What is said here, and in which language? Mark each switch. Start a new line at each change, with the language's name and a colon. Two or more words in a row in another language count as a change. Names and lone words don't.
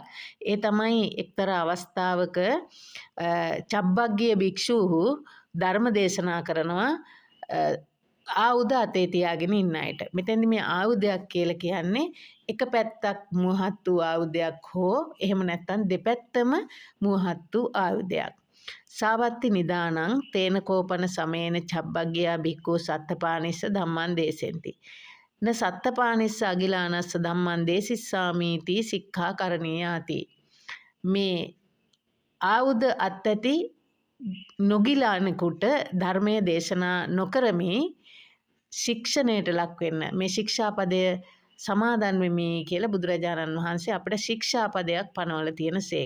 Sinhala: ඒ තමයි එක්තරා අවස්ථාවක චබ්බග්ගිය භික්ෂූහු ධර්ම දේශනා කරනවා ආයුධ අතේ තියාගෙන ඉන්න අයට. මෙතෙන්දි මේ ආයුධයක් කියලා කියන්නේ එක පැත්තක් මුවහත් වූ ආයුධයක් හෝ එහෙම නැත්නම් දෙපැත්තම මුවහත් වූ ආයුධයක්.
Pali: සාවත්ති නිදානං තේන කෝපන සමේන චබ්බග්ගියා භික්ඛු සත්තපානිස්ස ධම්මං දේසෙන්ති. න සත්තපානිස්ස අගිලානස්ස ධම්මං දේසිස්සාමීති සික්ඛා කරණීයාති.
Sinhala: මේ ආයුධ අත්ඇති නොගිලානෙකුට ධර්මයේ දේශනා නොකරමි ශික්ෂණයට ලක් වෙන්න මේ ශික්ෂාපදය සමාදන් වෙමි කියලා බුදුරජාණන් වහන්සේ අපිට ශික්ෂාපදයක් පනවලා තියෙනසේක.